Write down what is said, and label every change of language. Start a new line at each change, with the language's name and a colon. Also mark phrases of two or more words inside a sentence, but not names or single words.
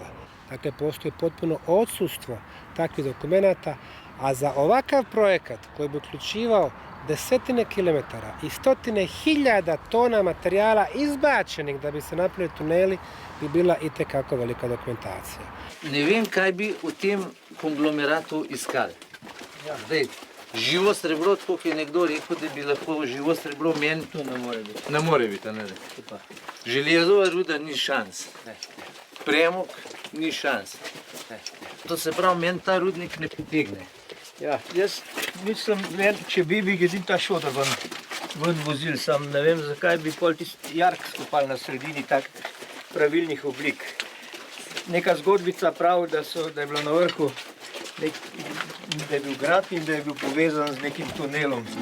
Bosnian: Dakle, postoji potpuno odsustvo takvih dokumenata, a za ovakav projekat koji bi uključivao desetine kilometara i stotine hiljada tona materijala izbačenih da bi se napravili tuneli, bi bila itekako velika dokumentacija.
Slovenian: Ne vem, kaj bi v tem konglomeratu iskali. Zdaj, živo srebro, tako kot je nekdo rekel, da bi lahko živo srebro meni. To ne more biti. Ne more biti, ne. Železova ruda ni šans. Premog ni šans. To se pravi, meni ta rudnik ne potegne. Ja, jaz mislim, če bi edin ta šotor ven vozil, sam ne vem, zakaj bi pol tisti jark skupali na sredini tak pravilnih oblik. Neka zgodbica pravi, da je bilo na vrhu, da je bil grad in da je bil povezan z nekim tunelom.